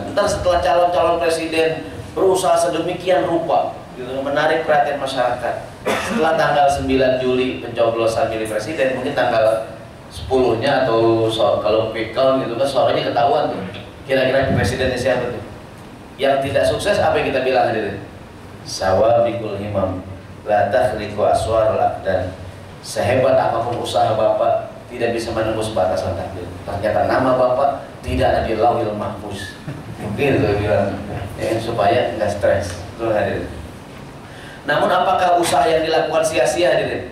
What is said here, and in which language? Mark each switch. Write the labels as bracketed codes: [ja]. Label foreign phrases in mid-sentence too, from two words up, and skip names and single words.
[id] Ntar setelah calon-calon presiden berusaha sedemikian rupa gitu, menarik perhatian masyarakat. Setelah tanggal 9 Juli pencoblosan milih presiden, mungkin tanggal 10-nya atau kalau [en] quick count [id] gitu kan suaranya ketahuan tuh. Kira-kira presidennya siapa tuh? Yang tidak sukses apa yang kita bilang hadirin? [ar] سوابق الهمم لا تخرق أسوار الأقدار. [id] Sehebat apapun usaha Bapak tidak bisa menembus batasan takdir. Ternyata nama Bapak tidak ada di Lauhil Mahfuz. Mungkin itu bilang ya, supaya nggak stres. Betul hadirin. Namun apakah usaha yang dilakukan sia-sia hadirin?